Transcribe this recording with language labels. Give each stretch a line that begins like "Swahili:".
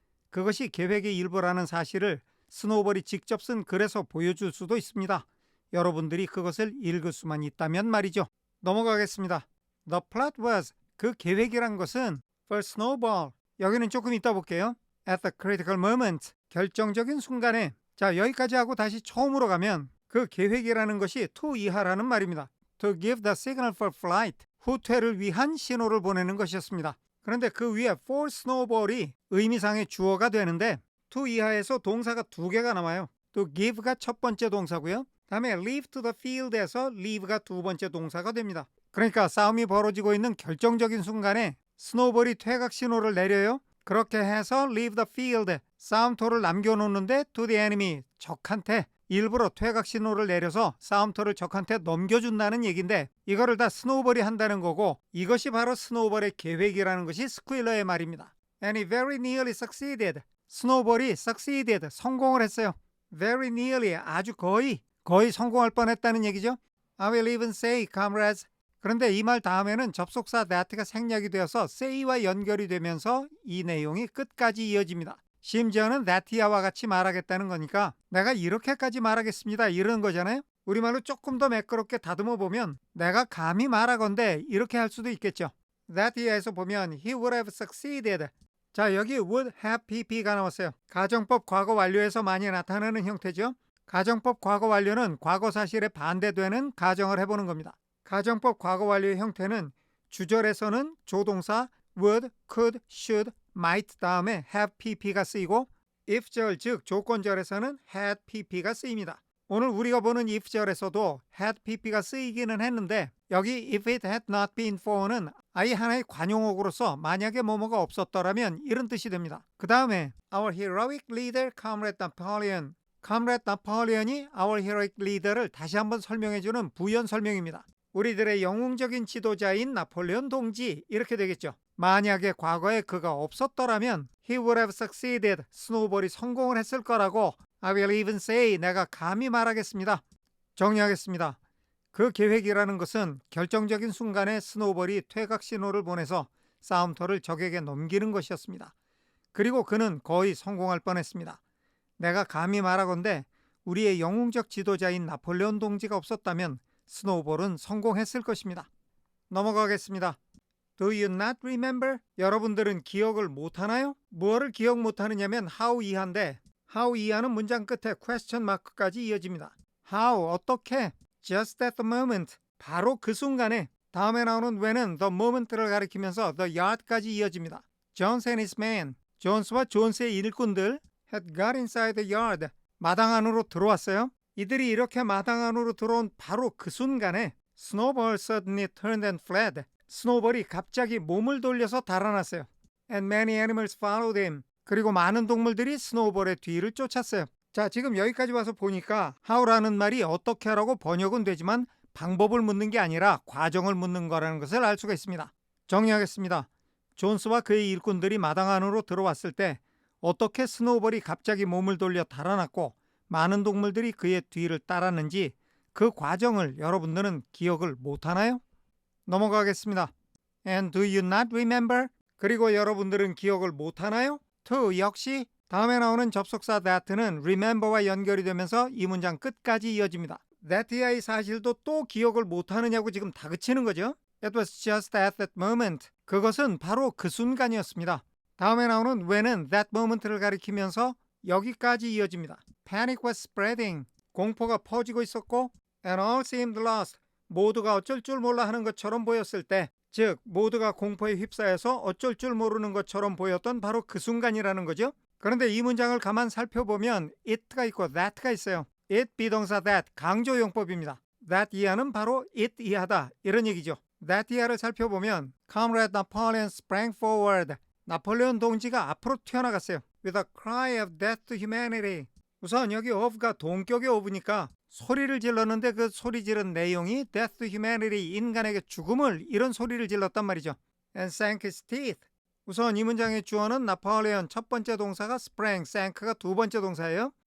Korean: 그것이 계획의 일부라는 사실을 스노우볼이 직접 쓴 글에서 보여줄 수도 있습니다. 여러분들이 그것을 읽을 수만 있다면 말이죠. 넘어가겠습니다.
English: The plot was,
Korean: 그 계획이란 것은
English: for Snowball,
Korean: 여기는 조금 이따 볼게요.
English: At the critical moment,
Korean: 결정적인 순간에. 자, 여기까지 하고 다시 처음으로 가면 그 계획이라는 것이 to 이하라는 말입니다.
English: To give the signal for flight,
Korean: 후퇴를 위한 신호를 보내는 것이었습니다. 그런데 그 위에 for Snowball이 의미상의 주어가 되는데 to 이하에서 동사가 두 개가 나와요. To give가 첫 번째 동사고요. 다음에
English: leave to the field
Korean: 에서 leave가 두 번째 동사가 됩니다. 그러니까 싸움이 벌어지고 있는 결정적인 순간에 스노우볼이 퇴각 신호를 내려요. 그렇게 해서
English: leave the field,
Korean: 싸움터를 남겨놓는데
English: to the enemy,
Korean: 적한테 일부러 퇴각 신호를 내려서 싸움터를 적한테 넘겨준다는 얘기인데 이거를 다 스노우볼이 한다는 거고 이것이 바로 스노우볼의 계획이라는 것이 스퀼러의 말입니다.
English: And he very nearly succeeded.
Korean: 스노우볼이 succeeded, 성공을 했어요.
English: Very nearly,
Korean: 아주 거의 성공할 뻔했다는 얘기죠.
English: I will even say, comrades.
Korean: 그런데 이 말 다음에는 접속사 that가 생략이 되어서 say와 연결이 되면서 이 내용이 끝까지 이어집니다. 심지어는 that야와 같이 말하겠다는 거니까 내가 이렇게까지 말하겠습니다 이런 거잖아요. 우리말로 조금 더 매끄럽게 다듬어 보면 내가 감히 말하건대 이렇게 할 수도 있겠죠. that야에서 보면
English: he would have succeeded.
Korean: 자, 여기 would have pp가 나왔어요. 가정법 과거 완료에서 많이 나타나는 형태죠. 가정법 과거 완료는 과거 사실에 반대되는 가정을 해보는 겁니다. 가정법 과거 완료의 형태는 주절에서는 조동사 would, could, should, might 다음에 have pp가 쓰이고 if절 즉 조건절에서는 had pp가 쓰입니다. 오늘 우리가 보는 if절에서도 had pp가 쓰이기는 했는데 여기
English: if it had not been for
Korean: 는 아예 하나의 관용어구로서 만약에 뭐뭐가 없었더라면 이런 뜻이 됩니다. 그 다음에
English: our heroic leader
Korean: Comrade Napoleon, Comrade Napoleon이 our heroic leader를 다시 한번 설명해주는 부연 설명입니다. 우리들의 영웅적인 지도자인 나폴레온 동지 이렇게 되겠죠. 만약에 과거에 그가 없었더라면
English: he would have succeeded,
Korean: 스노우볼이 성공을 했을 거라고
English: I will even say,
Korean: 내가 감히 말하겠습니다. 정리하겠습니다. 그 계획이라는 것은 결정적인 순간에 스노우볼이 퇴각 신호를 보내서 싸움터를 적에게 넘기는 것이었습니다. 그리고 그는 거의 성공할 뻔했습니다. 내가 감히 말하건대 우리의 영웅적 지도자인 나폴레온 동지가 없었다면 스노우볼은 성공했을 것입니다. 넘어가겠습니다.
English: Do you not remember?
Korean: 여러분들은 기억을 못하나요? 무엇을 기억 못하느냐면 how 이하인데 how 이하는 문장 끝에 question mark까지 이어집니다.
English: How,
Korean: 어떻게?
English: Just at the moment,
Korean: 바로 그 순간에. 다음에 나오는 when은 the moment를 가리키면서 the yard까지 이어집니다.
English: Jones and his men,
Korean: 존스와 존스의 일꾼들
English: had got inside the yard,
Korean: 마당 안으로 들어왔어요. 이들이 이렇게 마당 안으로 들어온 바로 그 순간에
English: Snowball suddenly turned and fled.
Korean: 스노우볼이 갑자기 몸을 돌려서 달아났어요.
English: And many animals followed him.
Korean: 그리고 많은 동물들이 스노우볼의 뒤를 쫓았어요. 자, 지금 여기까지 와서 보니까 how라는 말이 어떻게라고 번역은 되지만 방법을 묻는 게 아니라 과정을 묻는 거라는 것을 알 수가 있습니다. 정리하겠습니다. 존스와 그의 일꾼들이 마당 안으로 들어왔을 때 어떻게 스노우볼이 갑자기 몸을 돌려 달아났고 많은 동물들이 그의 뒤를 따랐는지 그 과정을 여러분들은 기억을 못하나요? 넘어가겠습니다.
English: And do you not remember?
Korean: 그리고 여러분들은 기억을 못하나요? to 역시 다음에 나오는 접속사 that는 remember와 연결이 되면서 이 문장 끝까지 이어집니다. that의 사실도 또 기억을 못하느냐고 지금 다그치는 거죠.
English: It was just at that moment.
Korean: 그것은 바로 그 순간이었습니다. 다음에 나오는 when은 that moment를 가리키면서 여기까지 이어집니다.
English: Panic was spreading.
Korean: 공포가 퍼지고 있었고
English: and all seemed lost.
Korean: 모두가 어쩔 줄 몰라 하는 것처럼 보였을 때, 즉 모두가 공포에 휩싸여서 어쩔 줄 모르는 것처럼 보였던 바로 그 순간이라는 거죠. 그런데 이 문장을 가만 살펴보면 it가 있고 that가 있어요. it 비동사 that 강조용법입니다. that 이하는 바로 it 이하다 이런 얘기죠.
English: that
Korean: 이하를 살펴보면
English: Comrade Napoleon sprang forward.
Korean: 나폴레온 동지가 앞으로 튀어나갔어요.
English: With a cry of death to humanity.
Korean: 우선 여기 of가 동격의 of니까 소리를 질렀는데 그 소리 지른 내용이
English: death to humanity,
Korean: 인간에게 죽음을, 이런 소리를 질렀단 말이죠.
English: and sank his teeth.
Korean: 우선 이 문장의 주어는 나폴레온, 첫 번째 동사가 sprang, sank가 두 번째 동사예요.